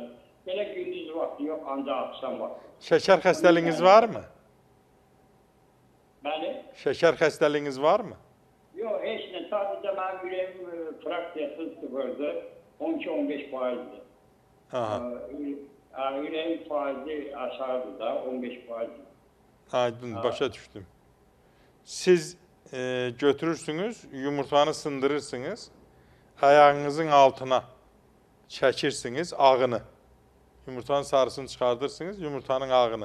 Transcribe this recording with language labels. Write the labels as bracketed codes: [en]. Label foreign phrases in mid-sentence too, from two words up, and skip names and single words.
[tr] Böyle gündüz vakti yok, ancak akşam vakti. Şeker xəstəliyiniz var mı? [az] Bəli? [tr] Şeker xəstəliyiniz var mı? Yok, hiç ne. Sadece benim yüreğim fraksiyası sıfırdı. [az] 12-15%'di. Yüreğin faizi aşağıdı da 15%. Aydın, başa düşdüm. Siz götürürsünüz, yumurtanı sındırırsınız, ayağınızın altına çəkirsiniz ağını. Yumurtanın sarısını çıxardırsınız, yumurtanın ağını.